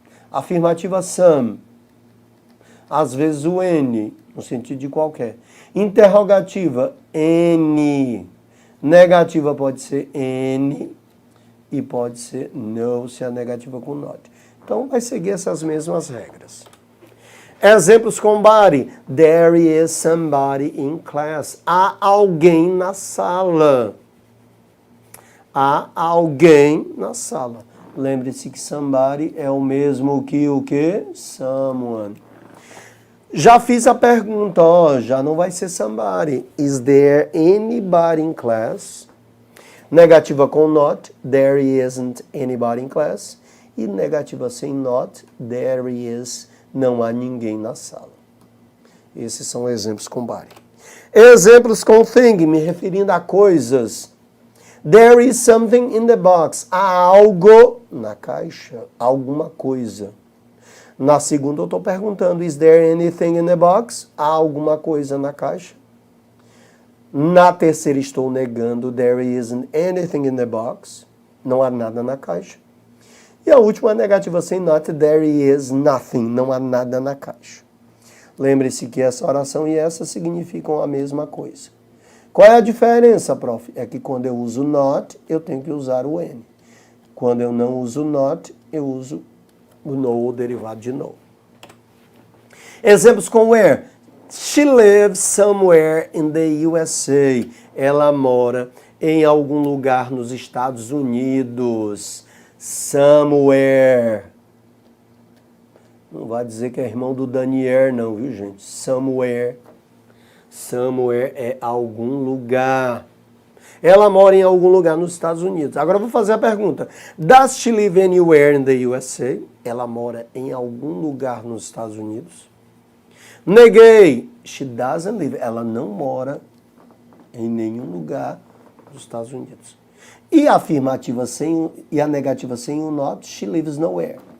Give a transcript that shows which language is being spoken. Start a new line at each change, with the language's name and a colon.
Portuguese: Afirmativa some, às vezes o N, no sentido de qualquer. Interrogativa, N. Negativa pode ser N e pode ser no, se a negativa com not. Então vai seguir essas mesmas regras. Exemplos com body.
English: There is somebody in class.
Portuguese: Há alguém na sala. Há alguém na sala. Lembre-se que somebody é o mesmo que o quê? Someone. Já fiz a pergunta, ó, já não vai ser somebody.
English: Is there anybody in class?
Portuguese: Negativa com not,
English: there isn't anybody in class.
Portuguese: E negativa sem not,
English: there is,
Portuguese: não há ninguém na sala. Esses são exemplos com body. Exemplos com thing, me referindo a coisas.
English: There is something in the box.
Portuguese: Há algo na caixa, alguma coisa. Na segunda eu estou perguntando,
English: is there anything in the box?
Portuguese: Há alguma coisa na caixa? Na terceira estou negando,
English: there isn't anything in the box.
Portuguese: Não há nada na caixa. E a última negativa sem not,
English: there is nothing.
Portuguese: Não há nada na caixa. Lembre-se que essa oração e essa significam a mesma coisa. Qual é a diferença, prof? É que quando eu uso not, eu tenho que usar o N. Quando eu não uso not, eu uso o no, o derivado de no. Exemplos com where.
English: She lives somewhere in the USA.
Portuguese: Ela mora em algum lugar nos Estados Unidos. Somewhere. Não vai dizer que é irmão do Daniel, não, viu, gente? Somewhere. Somewhere é algum lugar. Ela mora em algum lugar nos Estados Unidos. Agora eu vou fazer a pergunta.
English: Does she live anywhere in the USA?
Portuguese: Ela mora em algum lugar nos Estados Unidos? Neguei.
English: She doesn't live.
Portuguese: Ela não mora em nenhum lugar dos Estados Unidos. E a afirmativa sem e a negativa sem o not,
English: she lives nowhere.